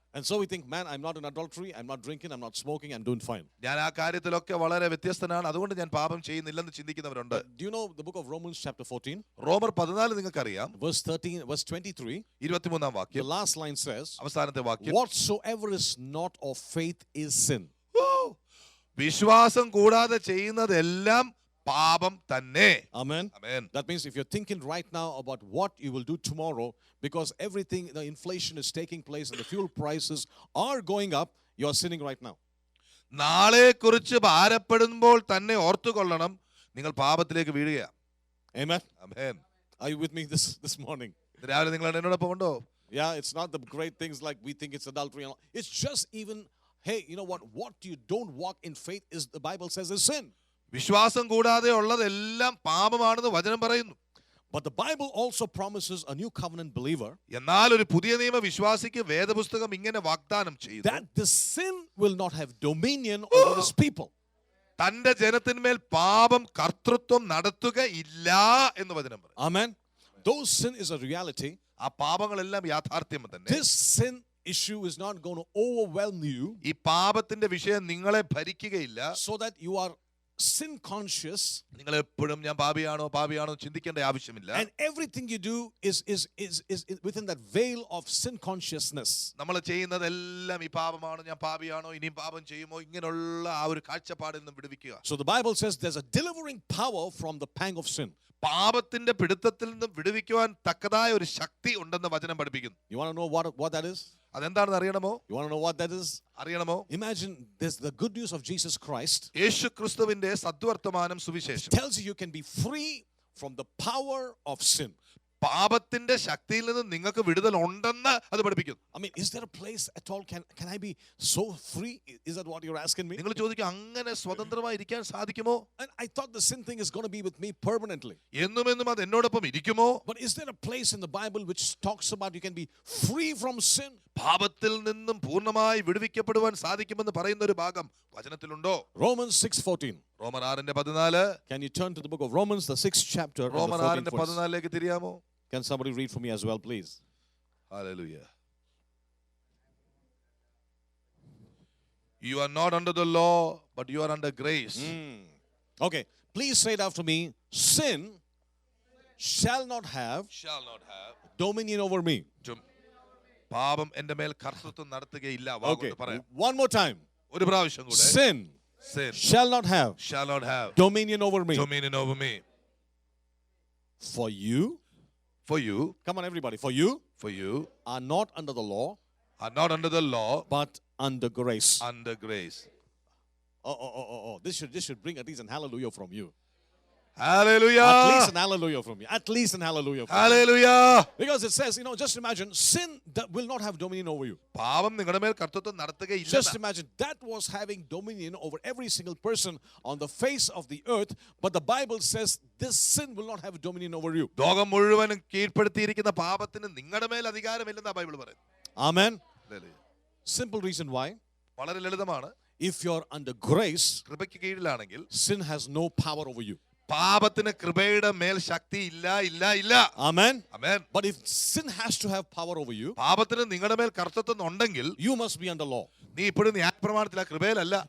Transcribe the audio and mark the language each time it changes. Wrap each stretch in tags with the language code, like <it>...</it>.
<en>And so we think, man, I'm not in adultery, I'm not drinking, I'm not smoking, I'm doing fine.</en> <ml>ഞാൻ ആ കാര്യത്തിലൊക്കെ വളരെ വ്യത്യസ്തനാണ്, അതുകൊണ്ട് ഞാൻ പാപം ചെയ്യുന്നില്ലെന്ന് ചിന്തിക്കുന്നവരുണ്ട്.</ml> <en>Do you know the book of Romans chapter 14?</en> <ml>റോമർ 14 നിങ്ങൾക്കറിയാം.</ml> <en>Verse 23.</en> <ml>23 വാക്യം.</ml> <en>The last line says,</en> <ml>അവസാനത്തെ വാക്യം,</ml> <en>whatsoever is not of faith is sin.</en> <ml>വിശ്വാസം കൂടാതെ ചെയ്യുന്നതെല്ലാം പാപം തന്നെ.</ml> <en>Amen. Amen. That means if you're thinking right now about what you will do tomorrow, because everything, the inflation is taking place and the fuel prices are going up, you are sinning right now.</en> <ml>നാളെ കുറിച്ച് ഭാരപ്പെടുമ്പോൾ തന്നെ ഓർത്തുകൊള്ളണം, നിങ്ങൾ പാപത്തിലേക്ക് വീഴുകയാണ്.</ml> <en>Amen. Amen. Are you with me this morning?</en> <ml>രാവിലെ നിങ്ങൾ എന്നോടൊപ്പം ഉണ്ടോ?</ml> <en>Yeah, it's not the great things like we think it's adultery. It's just even, hey, you know what you don't walk in faith is, the Bible says, is sin.</en> <ml>വിശ്വാസം കൂടാതെ ഉള്ളതെല്ലാം പാപമാണെന്ന് വചനം പറയുന്നു.</ml> <en>But the Bible also promises a new covenant believer,</en> <ml>എന്നാൽ ഒരു പുതിയ നിയമ വിശ്വാസിക്ക് വേദപുസ്തകം ഇങ്ങനെ വാഗ്ദാനം ചെയ്യുന്നു,</ml> <en>that the sin will not have dominion over his people.</en> <ml>തന്റെ ജനത്തിന്മേൽ പാപം കർത്തൃത്വം നടത്തുകയില്ല എന്ന് വചനം പറയും.</ml> <en>Amen. Though sin is a reality,</en> <ml>ആ പാപങ്ങളെല്ലാം യാഥാർത്ഥ്യം തന്നെ.</ml> <en>this sin issue is not going to overwhelm you,</en> <ml>ഈ പാപത്തിന്റെ വിഷയം നിങ്ങളെ ഭരിക്കുകയില്ല,</ml> <en>so that you are sin conscious,</en> <ml>നിങ്ങൾ എപ്പോഴും ഞാൻ പാപിയാണോ ചിന്തിക്കേണ്ട ആവശ്യമില്ല.</ml> <en>and everything you do is within that veil of sin consciousness.</en> <ml>നമ്മൾ ചെയ്യുന്നതെല്ലാം ഈ പാപമാണോ, ഞാൻ പാപിയാണോ, ഇനിയും പാപം ചെയ്യുമോ, ഇങ്ങനെയുള്ള ആ ഒരു കാഴ്ചപ്പാടിൽ നിന്ന് വിടുവിക്കുക.</ml> <en>So the Bible says there's a delivering power from the pang of sin.</en> <ml>പാപത്തിന്റെ പിടുത്തത്തിൽ നിന്ന് വിടുവിക്കുവാൻ തക്കതായ ഒരു ശക്തി ഉണ്ടെന്ന് വചനം പഠിപ്പിക്കുന്നു.</ml> <en>You want to know what that is?</en> <ml>അതെന്താണെന്ന് അറിയണമോ?</ml> <en>You want to know what that is?</en> <ml>അറിയണമോ?</ml> <en>Imagine this, the good news of Jesus Christ</en> <ml>യേശു ക്രിസ്തുവിന്റെ സദ്വർത്തമാനം സുവിശേഷം</ml> <en>tells you can be free from the power of sin.</en> <ml>പാപത്തിന്റെ ശക്തിയിൽ നിന്ന് നിങ്ങൾക്ക് വിടുതൽ ഉണ്ടെന്ന് അത് പഠിപ്പിക്കുന്നു.</ml> <en>I mean, is there a place at all? Can I be so free? Is that what you're asking me?</en> <ml>നിങ്ങൾ ചോദിക്കും, അങ്ങനെ സ്വതന്ത്രമായി ഇരിക്കാൻ സാധിക്കുമോ?</ml> <en>And I thought the sin thing is going to be with me permanently.</en> <ml>എന്നും അത് എന്നോടൊപ്പം ഇരിക്കുമോ?</ml> <en>But is there a place in the Bible which talks about you can be free from sin?</en> <ml>പാപത്തിൽ നിന്നും പൂർണ്ണമായി വിടുവിക്കപ്പെടുവാൻ സാധിക്കുമെന്ന് പറയുന്ന ഒരു ഭാഗം വചനത്തിലുണ്ടോ?</ml> <en>Romans 6:14.</en> <ml>റോമർ 6:14.</ml> <en>Can you turn to the book of Romans, the 6th chapter? and the</en> <ml>റോമർ</ml> <en>14th verse?</en> <ml>6:14 തിരിയാമോ?</ml> <en>Can somebody read for me as well, please? Hallelujah. You are not under the law, but you are under grace. Okay, please say it after me. Sin shall not have dominion over me.</en> <ml>പാപം എൻ്റെ മേൽ കർത്തൃത്വം നടത്തുകയില്ല.</ml> <en>Okay, one more time.</en> <ml>ഒരു പ്രാവശ്യം കൂടെ.</ml> <en>Sin shall not have dominion over me. Dominion over me. For you, come on everybody, for you are not under the law, are not under the law, but under grace. Under grace. Oh. This should bring at least an hallelujah from you. Hallelujah. At least an hallelujah from you. At least an hallelujah from Hallelujah. you. Because it says, just imagine, sin that will not have dominion over you.</en> <ml>പാപം നിങ്ങളുടെ മേൽ കർത്തൃത്വം നടത്തുകയില്ല.</ml> <en>Just imagine, that was having dominion over every single person on the face of the earth, but the Bible says this sin will not have dominion over you.</en> <ml>ലോകം മുഴുവനും കീഴ്പ്പെടുത്തിയിരിക്കുന്ന പാപത്തിന് നിങ്ങളുടെ മേൽ അധികാരമില്ലെന്നാ Bible പറയുന്നത്.</ml> <en>Amen. Simple reason why.</en> <ml>വളരെ ലളിതമാണ്.</ml> <en>If you're under grace,</en> <ml>കൃപയ്ക്ക് കീഴിലാണെങ്കിൽ</ml> <en>sin has no power over you.</en> <ml>പാപത്തിന് കൃപയുടെ മേൽ ശക്തി ഇല്ല.</ml> <en>Amen. Amen. But if sin has to have power over you,</en> <ml>പാപത്തിന് നിങ്ങളുടെ മേൽ കർത്തൃത്വം ഉണ്ടെങ്കിൽ</ml> <en>you must be under law.</en> <ml>നീ ഇപ്പോഴും ന്യായപ്രമാണത്തില, കൃപയിലല്ല.</ml>